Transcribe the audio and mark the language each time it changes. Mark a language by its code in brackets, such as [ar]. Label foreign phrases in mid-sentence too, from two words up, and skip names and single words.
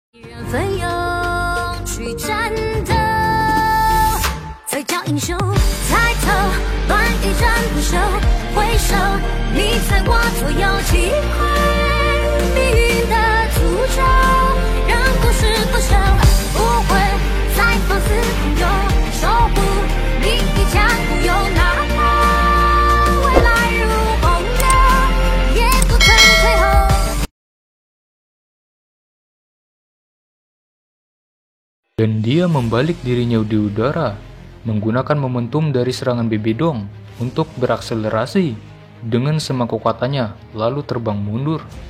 [zh] 奋勇去战斗，再叫英雄抬头，乱一战不休，回首你在我左右，击溃命运的诅咒，让故事不朽，不会再放肆平庸，守护你一家独有，哪怕未来如洪流，也不曾退后。 [id] Dan dia membalik dirinya di udara, menggunakan momentum dari serangan Bibidong untuk berakselerasi dengan semua kekuatannya, lalu terbang mundur.